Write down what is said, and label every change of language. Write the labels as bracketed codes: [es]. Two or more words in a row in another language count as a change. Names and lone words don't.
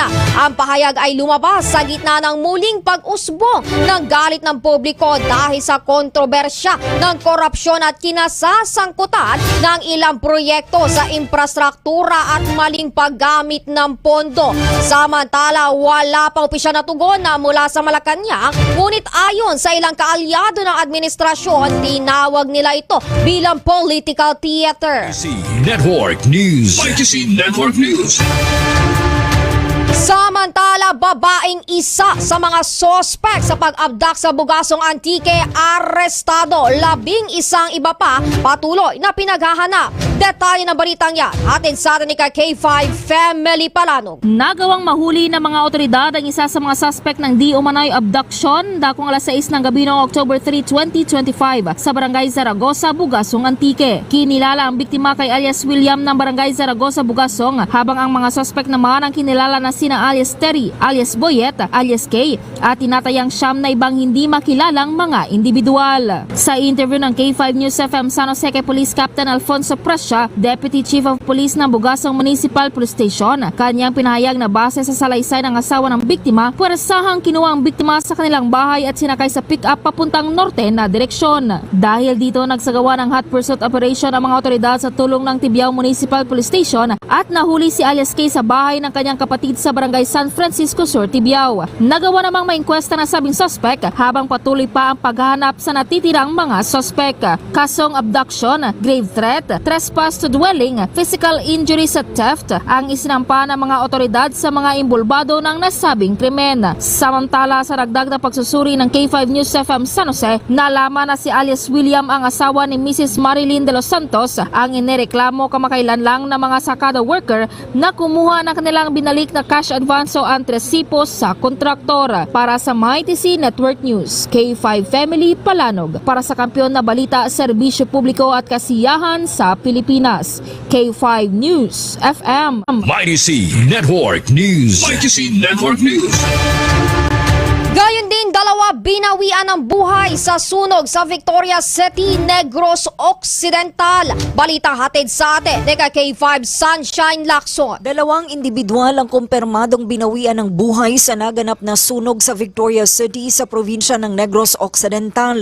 [tl] Ang pahayag ay lumabas sa gitna ng muling pag-usbong ng galit ng publiko dahil sa kontrobersya ng korupsyon at kinasasangkutan ng ilang proyekto sa infrastruktura at maling paggamit ng pondo. Samantala, wala pang opisyal na tugon na mula sa Malacanang, ngunit ayon sa ilang kaalyado ng administrasyon, tinawag nila ito bilang [en] political theater. [tl] Mighty C Network News. Mighty C Network News. Samantala, babaeng isa sa mga sospek sa pag-abdak sa Bugasong Antique arestado, 11 iba pa patuloy na pinaghahanap. Detalye ng balitang yan atin sa atin ni K5 Family Palanog. Nagawang mahuli ng mga otoridad ang isa sa mga suspect ng di umano'y abduction dakong alas 6 ng gabi noong October 3, 2025 sa Barangay Zaragoza, Bugasong Antique. Kinilala ang biktima kay alias William ng Barangay Zaragoza, Bugasong, habang ang mga suspect naman ang kinilala na sina alias Terry, alias Boyet, alias Kay at tinatayang siyam na ibang hindi makilalang mga individual. Sa interview ng K5 News FM San Jose kay Police Captain Alfonso Prescia, [en] Deputy Chief of Police [tl] ng Bugasong Municipal Police Station, kanyang pinahayag na base sa salaysay ng asawa ng biktima, puwersahang kinuha ang biktima sa kanilang bahay at sinakay sa pick-up papuntang norte na direksyon. Dahil dito nagsagawa ng [en] hot pursuit operation [tl] ang mga otoridad sa tulong ng Tibiao Municipal Police Station at nahuli si alias Kay sa bahay ng kanyang kapatid sa sa barangay San Francisco Sur, Tibiao. Nagawa namang mainkwesta na sabing suspect habang patuloy pa ang paghahanap sa natitirang mga suspect. Kasong abduction, [en] grave threat, trespass to dwelling, physical injuries [tl] at theft ang isinampa ng mga otoridad sa mga imbulbado ng nasabing krimen. Samantala sa dagdag na pagsusuri ng K5 News FM San Jose, nalaman na si alias William ang asawa ni Mrs. Marilyn de los Santos ang inireklamo kamakailan lang ng mga sakada worker na kumuha ng kanilang binalik na [en] cash advance [tl] o antresipos sa kontraktor. Para sa MyTC Network News, K5 Family Palanog. Para sa kampiyon na balita, serbisyo publiko at kasiyahan sa Pilipinas, K5 News FM. MyTC Network News. MyTC Network News. Gayon din, 2 binawian ng buhay sa sunog sa Victoria City, Negros Occidental. Balita hatid sa atin ni K5 Sunshine Lacson. 2 individual ang kumpirmadong binawian ng buhay sa naganap na sunog sa Victoria City sa probinsya ng Negros Occidental.